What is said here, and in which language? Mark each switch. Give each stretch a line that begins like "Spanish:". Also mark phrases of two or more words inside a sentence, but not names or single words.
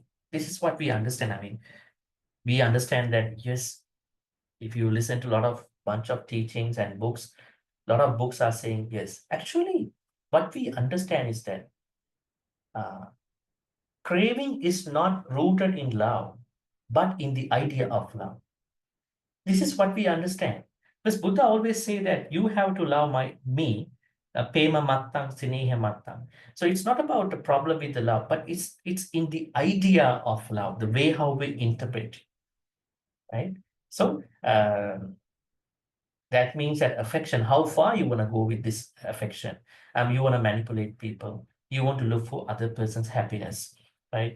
English: This is what we understand. I mean, we understand that, yes, if you listen to a lot of bunch of teachings and books, a lot of books are saying, yes, actually, what we understand is that craving is not rooted in love, but in the idea of love. This is what we understand. Because Buddha always say that you have to love me,
Pali: pema mattang, sineha mattang.
English: So it's not about the problem with the love, but it's in the idea of love, the way how we interpret it, right? So that means that affection, how far you want to go with this affection. You want to manipulate people. You want to look for other person's happiness, right?